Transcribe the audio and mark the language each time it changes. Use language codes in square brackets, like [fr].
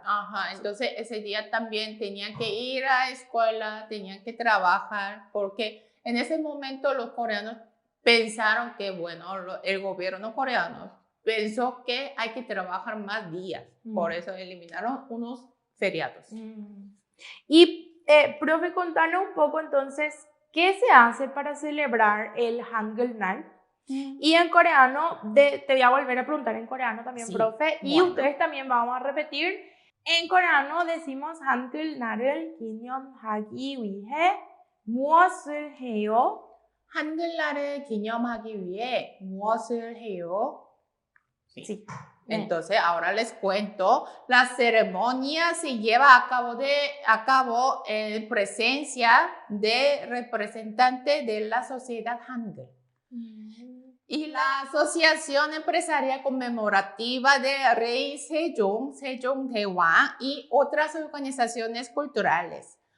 [es] Ajá, entonces ese día también tenían que ir a escuela, tenían que trabajar, porque en ese momento los coreanos pensaron que, bueno, el gobierno coreano pensó que hay que trabajar más días, por eso eliminaron unos feriados. Y, profe, contanos un poco entonces, ¿qué se hace para celebrar el Hangul날? Y en coreano, te voy a volver a preguntar en coreano también, profe, y ustedes también vamos a repetir. En coreano decimos [ko] 한글날을 기념하기 위해 무엇을 해요? 한글날을 기념하기 위해 무엇을 해요? [es] Sí. Entonces, ahora les cuento, la ceremonia se lleva a cabo en presencia de representantes de la sociedad Hangul. Y la Asociación Empresarial Conmemorativa de Rey Sejong, Sejongdaewon y otras organizaciones culturales.